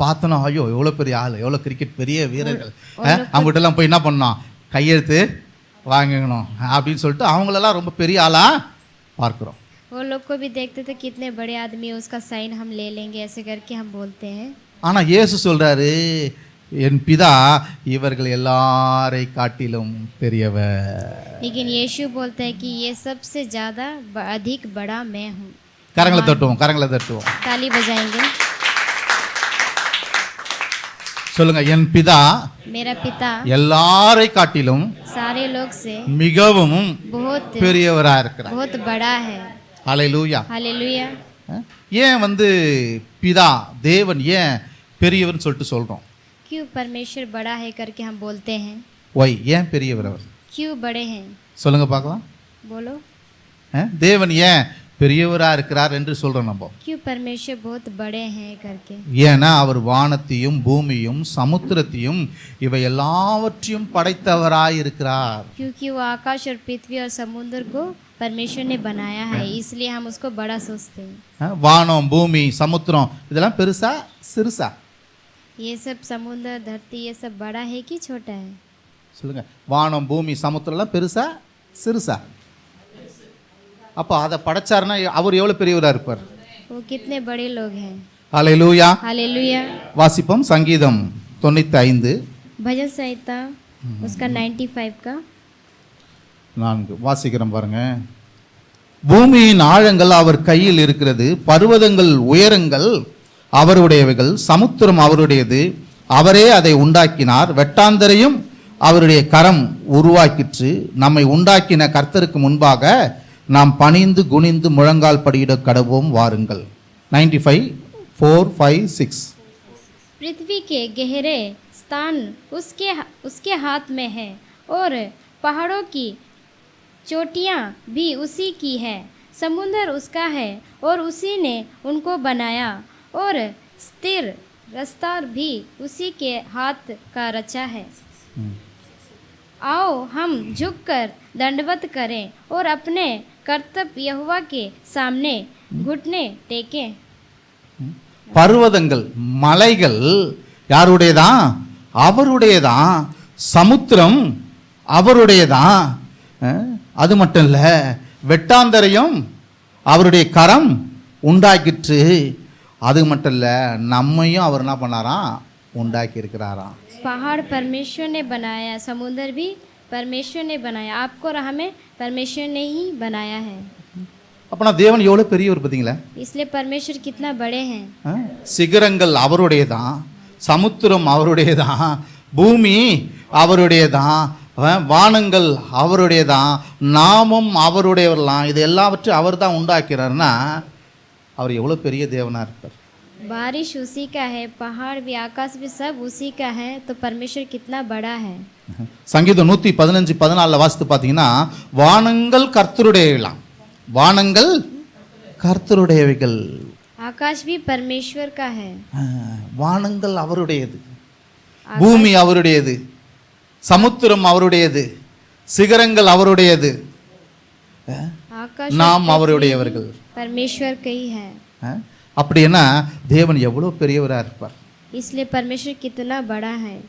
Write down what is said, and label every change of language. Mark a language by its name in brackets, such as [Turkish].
[Tamil] பார்த்தோன்னா ஐயோ எவ்வளோ பெரிய ஆள், எவ்வளோ கிரிக்கெட் பெரிய வீரர்கள், அவங்ககிட்டலாம் போய் என்ன பண்ணோம், கையெழுத்து வாங்கணும் அப்படின்னு சொல்லிட்டு அவங்களெல்லாம் ரொம்ப பெரிய ஆளாக பார்க்குறோம். [Hindi] वो लोग को भी देखते थे कितने बड़े आदमी है, उसका साइन हम ले लेंगे ऐसे करके हम बोलते हैं. [Tamil] ஆனால் இயேசு சொல்கிறாரு, என் பிதா இவர்கள் எல்லாரை காட்டிலும் பெரியவர். [Hindi] लेकिन यीशु बोलता है कि ये सबसे ज़्यादा अधिक बड़ा मैं हूँ. [Tamil] கரங்களை தட்டுவோம், கரங்களை தட்டுவோம், [Hindi] ताली बजाएंगे. [Tamil] சொல்லுங்க, என் பிதா [Hindi] मेरा पिता [Tamil] எல்லாரை காட்டிலும் [Hindi] सारे लोग से [Tamil] மிகவும் [Hindi] बहुत [Tamil] பெரியவரா இருக்கிறார். [Hindi] बहुत बड़ा है। ஹalleluya. हालेलुया। [Tamil] ஏன் பிதா தேவன் ஏன் பெரியவர்னு சொல்லிட்டு சொல்றோம்? [Hindi] क्यों परमेश्वर बड़ा है करके हम बोलते हैं? [Tamil] ஒய் ஏன் பெரியவர் அவர்? [Hindi] क्यों बड़े हैं? [Tamil] சொல்லுங்க பார்க்கலாம். [Hindi] बोलो। [Tamil] தேவன் ஏன் பெரியவரா இருக்கிறார் என்று சொல்றோம் நம்ம? [Hindi] क्यों परमेश्वर बहुत बड़े हैं करके? [Tamil] ஏன்னா அவர் வானத்தையும் பூமியும் சமுத்திரத்தையும் இவை எல்லாவற்றையும் படைத்தவராய் இருக்கிறார். [Hindi] क्योंकि वो आकाश और पृथ्वी और समुद्र को परमेश्वर ने बनाया है, इसलिए हम उसको बड़ा सोचते हैं। [Tamil] வானம் பூமி சமுத்திரம் இதெல்லாம் பெருசா சிறுசா? [Hindi] ये सब समुद्र धरती ये सब बड़ा है कि छोटा है? [Tamil] சொல்லுங்க, வானம் பூமி சமுத்திரம்லாம் பெருசா சிறுசா? அப்போ அதை படைச்சாருன்னா அவர் எவ்வளவு பெரியவரா இருப்பார்? [Hindi] वो कितने बड़े लोग हैं। ஹalleluya. हालेलुया। [Tamil] வாசிப்போம் சங்கீதம் 95 [Hindi] भजन संहिता उसका 95 का [Tamil] 4 வாசிக்கிறோம் பாருங்க. பூமியின் ஆழங்கள் அவர் கையில் இருக்கிறது, பர்வதங்கள் உயரங்கள் அவருடையவைகள், சமுத்திரம் அவருடையது, அவரே அதை உண்டாக்கினார், வெட்டாந்தரையும் அவருடைய கரம் உருவாக்கிற்று. நம்மை உண்டாக்கின கர்த்தருக்கு முன்பாக நாம் பணிந்து குனிந்து முழங்கால் படியிட கடவோம் வாருங்கள். 95 4 5 6 [Hindi] पृथ्वी के गहरे स्थान उसके हाथ में है और पहाड़ों की चोटियाँ भी उसी की है। समुद्र उसका है और उसी ने उनको बनाया और स्थिर रास्ता भी उसी के हाथ का रचा है। आओ हम झुककर दंडवत करें और अपने कर्तव्य यहोवा के सामने घुटने टेकें। [Tamil] பர்வதங்கள் மலைகள் யாருடையதான்? அவருடையதான். சமுத்திரம் அவருடையதான். அது மட்டும் இல்ல, வெட்டாந்தரையும் அவருடைய கரம் உண்டாக்கிற்று. அது மட்டும் இல்ல, நம்மையும் அவர் என்ன பண்ணாராம்? உண்டாக்கி இருக்கிறாராம். [Hindi] पहाड़ परमेश्वर ने बनाया, समुद्र भी परमेश्वर ने बनाया, आपको और हमें परमेश्वर ने ही बनाया है। [Tamil] அப்பனா தேவன் எவ்வளவு பெரியவர் பார்த்தீங்களா? [Hindi] इसलिए परमेश्वर कितना बड़े हैं। [Tamil] சிகரங்கள் அவருடையதான், சமுத்திரம் அவருடையதான், பூமி அவருடையதான், வானங்கள் அவருடையதான், நாமும் அவருடையவர்லாம். இது எல்லாவற்றையும் அவர் தான் உண்டாக்கிறார்னா அவர் எவ்வளவு பெரிய தேவனா இருப்பார்? [Hindi] बारिश उसी का है, पहाड़ भी आकाश भी सब उसी का है, तो परमेश्वर कितना बड़ा है। [Tamil] சங்கீதம் 115:14 வாசித்து பார்த்தீங்கன்னா, வானங்கள் கர்த்தருடையவைகளாம், வானங்கள் கர்த்தருடையவைகள், [Hindi] आकाश भी परमेश्वर का है, [Tamil] வானங்கள் அவருடையது, பூமி அவருடையது, சமுத்திரம் அவருடையது, சிகரங்கள் அவருடையது, [Hindi] आकाश [Tamil] நாம் அவருடையவர்கள். [Hindi] परमेश्वर का ही है। [Tamil] அப்படின்னா தேவன் எவ்வளவு பெரியவரா இருப்பார்? [Hindi] इसलिए परमेश्वर कितना बड़ा है।